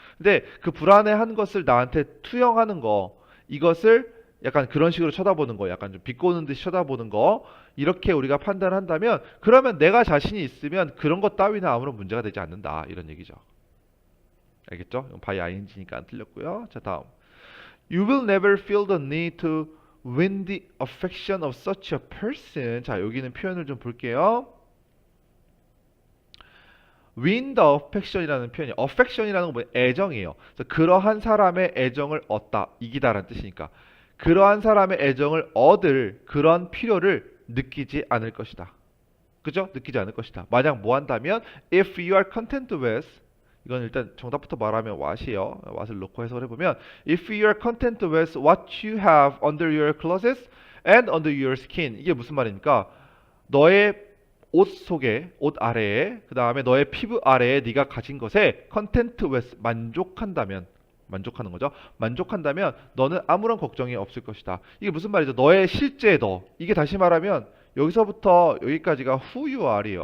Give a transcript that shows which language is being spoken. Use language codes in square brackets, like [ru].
[ko] 근데 그 불안해한 것을 나한테 투영하는 거, 이것을 약간 그런 식으로 쳐다보는 거, 약간 좀 비꼬는 듯이 쳐다보는 거, 이렇게 우리가 판단한다면, 그러면 내가 자신이 있으면 그런 것 따위는 아무런 문제가 되지 않는다. 이런 얘기죠. 알겠죠? by ing니까 안 틀렸고요. 자, 다음. [en] You will never feel the need to win the affection of such a person. [ko] 자, 여기는 표현을 좀 볼게요. [en] win the affection [ko] 이라는 표현이 affection이라는 건 뭐예요? 애정이에요. 그래서 그러한 사람의 애정을 얻다, 이기다라는 뜻이니까 그러한 사람의 애정을 얻을 그런 필요를 느끼지 않을 것이다. 그죠? 느끼지 않을 것이다. 만약 뭐 한다면 [en] if you are content with [ko] 이건 일단 정답부터 말하면 what이에요. [en] what을 [ko] 놓고 해석을 해보면 [en] if you are content with what you have under your clothes and under your skin [ko] 이게 무슨 말입니까? 너의 옷 속에, 옷 아래에, 그 다음에 너의 피부 아래에 네가 가진 것에 [en] content with [ko] 만족한다면 만족하는 거죠. 만족한다면 너는 아무런 걱정이 없을 것이다. 이게 무슨 말이죠? 너의 실제 너. 이게 다시 말하면 여기서부터 여기까지가 [en] who you are [ko] 이에요.